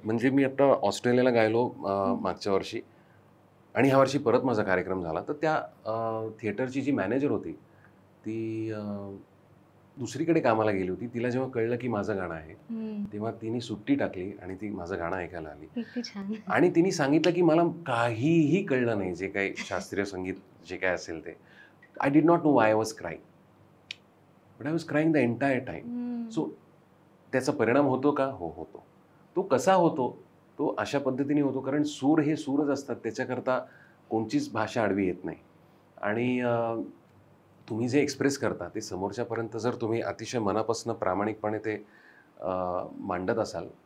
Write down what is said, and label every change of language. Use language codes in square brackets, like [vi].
[mr] म्हणजे मी आता ऑस्ट्रेलियाला गायलो मागच्या वर्षी आणि ह्या वर्षी परत माझा कार्यक्रम झाला, तर त्या थिएटरची जी मॅनेजर होती ती दुसरीकडे कामाला गेली होती. तिला जेव्हा कळलं की माझं गाणं आहे तेव्हा तिने सुट्टी टाकली आणि ती माझं गाणं ऐकायला आली. आणि तिने सांगितलं की मला काहीही कळलं नाही, जे काही शास्त्रीय संगीत जे काय असेल ते. [en] I did not know why I was crying, but I was crying the entire time. [mr] So त्याचा परिणाम होतो का? हो, होतो. तो कसा होतो? तो अशा पद्धतीने होतो कारण सूर हे सूरच असतात, त्याच्याकरता कोणतीच भाषा आडवी येत नाही. आणि तुम्ही जे एक्सप्रेस करता ते समोरच्यापर्यंत जर तुम्ही अतिशय मनापासून प्रामाणिकपणे ते मांडत असाल